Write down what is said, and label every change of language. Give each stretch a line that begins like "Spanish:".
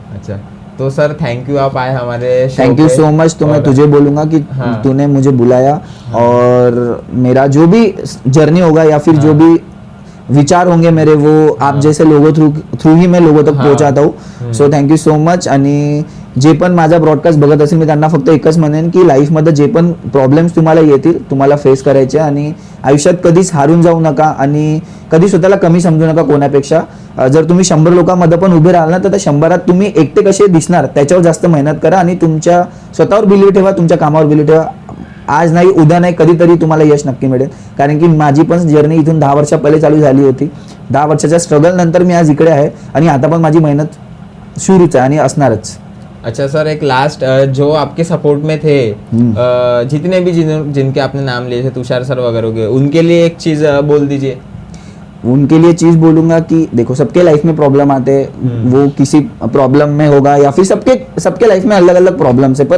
Hindi: अच्छा, तो sir
English: thank you,
Hindi: आप आए हमारे शो
English: thank you
Hindi: पे।
English: So much.
Hindi: तो मैं तुझे बोलूंगा कि तूने मुझे बुलाया, और मेरा जो भी जर्नी होगा या फिर जो भी विचार होंगे मेरे, वो आप जैसे लोगों थ्रू ही मैं लोगों तक पोहोचवता हूँ।
English: So thank you so much.
Marathi: आणि जे पण माझा ब्रॉडकास्ट बघत असेल, मी त्यांना फक्त एकच म्हणेन की लाईफमध्ये जे पण प्रॉब्लेम्स तुम्हाला येतील, तुम्हाला फेस करायचे, आणि आयुष्यात कधीच हारून जाऊ नका आणि कधी स्वतःला कमी समजू नका कोणापेक्षा. जर तुम्ही 100 लोकांमध्ये पण उभे राहाल ना, तर त्या 100त तुम्ही एकटे कसे दिसणार त्याच्यावर जास्त मेहनत करा, आणि तुमच्या स्वतःवर बिलीव्ह ठेवा, तुमच्या कामावर बिलीव्ह ठेवा. आज नाही, उद्या नाही, कधीतरी तुम्हाला यश नक्की मिळेल. कारण की माझी पण जर्नी इथून 10 वर्षा पहिले चालू झाली होती. 10 वर्षाच्या स्ट्रगल नंतर मी आज इकडे आहे, आणि आता पण माझी मेहनत सुरूच आहे आणि असणारच.
Hindi: अच्छा सर, एक लास्ट, जो आपके सपोर्ट में थे, जितने भी जिनके आपने नाम लिए थे, तुषार सर वगैरह के, उनके लिए एक चीज बोल दीजिए. उनके लिए चीज बोलूंगा कि देखो, सबके लाइफ में प्रॉब्लम आते हैं, वो किसी प्रॉब्लम में होगा या फिर सबके लाइफ में अलग अलग प्रॉब्लम्स है.